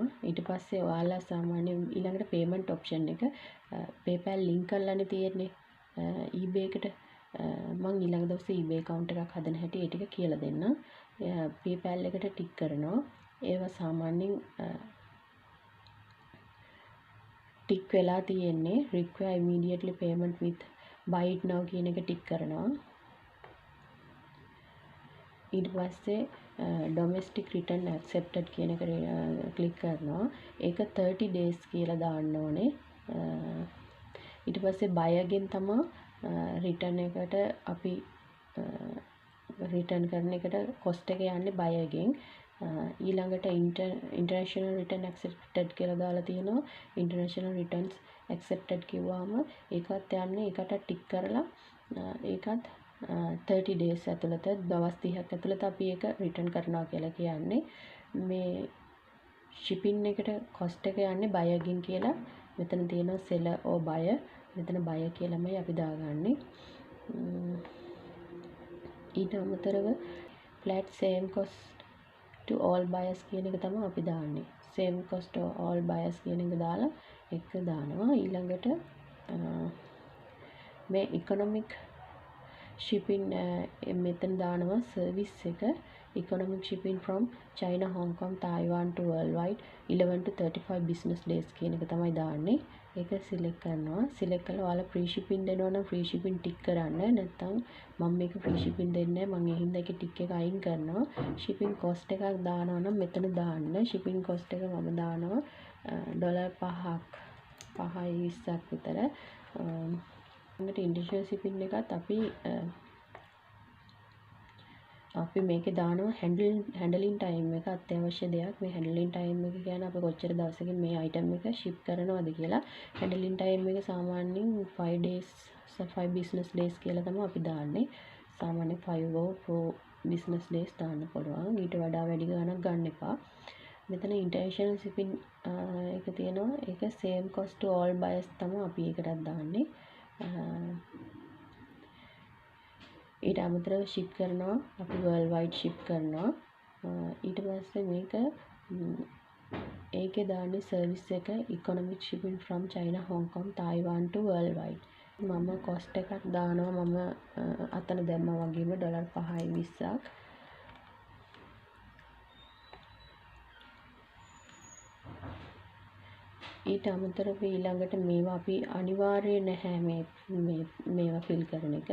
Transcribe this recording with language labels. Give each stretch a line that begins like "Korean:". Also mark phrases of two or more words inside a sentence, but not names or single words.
Sinhala: ඊට පස්සේ ඔයාලා සාමාන්‍යයෙන් ඊළඟට
English: payment option
Sinhala: එක PayPal ලින්ක් කරලානේ තියෙන්නේ eBay එකට. මම ඊළඟ දවසේ eBay account එකක් හදන හැටි ඒ ටික කියලා දෙන්නම්. PayPal එකට ටික් කරනවා. ඒවා සාමාන්‍යයෙන් ටික් වෙලා තියෙන්නේ
English: require immediately payment with buy it now
Sinhala: කියන එක ටික් කරනවා. ඊට පස්සේ
English: domestic return accepted
Sinhala: කියන එක ක්ලික් කරනවා. ඒක 30 days කියලා දාන්න ඕනේ. ඊට පස්සේ
English: buy again
Sinhala: තමයි return එකට අපි return කරන එකට cost එක යන්නේ
English: buy again.
Sinhala: ඊළඟට
English: international return accepted
Sinhala: කියලා දාලා තියෙනවා.
English: international returns accepted
Sinhala: කිව්වම ඒකත් යන්නේ ඒකට ටික් කරලා ඒකත් 30 days ඇතුළත දවස් 30ක් ඇතුළත අපි ඒක රිටර්න් කරනවා කියලා කියන්නේ. මේ shipping එකට cost එක යන්නේ
English: buy again
Sinhala: කියලා. මෙතන තියෙනවා
English: seller or buyer.
Sinhala: මෙතන buyer කියලාමයි අපි දාගන්නේ. ඊට අමතරව
English: flat same cost to all buyers
Sinhala: කියන එක තමයි අපි දාන්නේ.
English: same cost to all buyers
Sinhala: කියන එක දාලා එක දානවා. ඊළඟට මේ
English: economic shipping
Sinhala: මෙතන දානවා service එක
English: economic shipping from China, Hong Kong, Taiwan to worldwide 11 to 35 business days
Sinhala: කියන එක තමයි දාන්නේ. ඒක සිලෙක්ට් කරනවා. සිලෙක්ට් කරලා ඔයාලා
English: free shipping
Sinhala: දෙනවා නම්
English: free shipping
Sinhala: ටික් කරන්න. නැත්නම් මම මේක
English: free shipping
Sinhala: දෙන්නේ නැහැ. මම ඒ හින්දා ඒකේ ටික් එක අයින් කරනවා.
English: shipping cost
Sinhala: එකක් දානවා නම් මෙතන දාන්න.
English: shipping cost
Sinhala: එක මම දානවා $5යි 20ක් විතර. ඊට
English: international shipping
Sinhala: එකත් අපි මේකේ දානවා
English: handling time
Sinhala: එක අත්‍යවශ්‍ය දෙයක්. මේ
English: handling time
Sinhala: එක කියන්නේ අපි කොච්චර දවසකින් මේ item එක ship කරනවද කියලා.
English: handling time
Sinhala: එක සාමාන්‍යයෙන් 5
English: business days
Sinhala: කියලා තමයි අපි දාන්නේ. සාමාන්‍යයෙන්
English: 5 or 4 business days
Sinhala: දාන්න පුළුවන්. ඊට වඩා වැඩි ගණනක් ගන්න එපා. මෙතන
English: international shipping
Sinhala: එක තියෙනවා. ඒක
English: same cost to all buyers
Sinhala: තමයි අපි ඒකටත් දාන්නේ. ඊට අමතරව ship කරනවා අපි
English: world wide ship
Sinhala: කරනවා. ඊට පස්සේ මේක ඒකේ දාන්නේ service එක
English: economic shipping from China, Hong Kong, Taiwan to worldwide.
Sinhala: මම cost එකක් දානවා. මම අතන දැම්මා වගේම $5යි 20ක්. ඊට අමතරව ඊළඟට මේවා අපි අනිවාර්ය නැහැ මේවා ෆිල් කරන එක.